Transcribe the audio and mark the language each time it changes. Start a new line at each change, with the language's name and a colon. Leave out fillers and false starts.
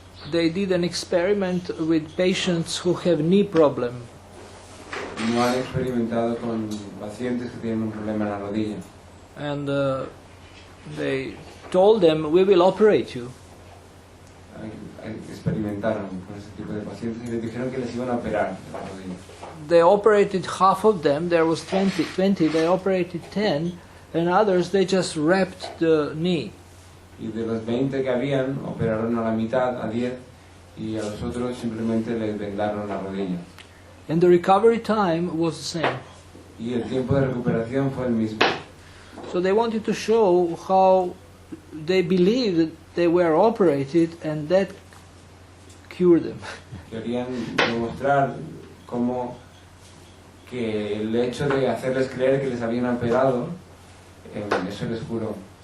English: They did an experiment with patients who have knee problem.
Spanish: No han experimentado con pacientes que tienen un problema en la rodilla.
English: And they told them, we will operate you.
Spanish: Experimentaron con ese tipo de pacientes y les dijeron que les iban a operar de la rodilla.
English: They operated half of them, there was 20, they operated 10, and others they just wrapped the knee.
Spanish: Y de los 20 que habían, operaron a la mitad, a 10, y a los otros simplemente les vendaron la rodilla.
English: And the recovery time was the same.
Spanish: Y el tiempo de recuperación fue el mismo.
English: So they wanted to show how they believed that they were operated and that cured them.
Spanish: Querían demostrar cómo que el hecho de hacerles creer que les habían operado, eso les curó.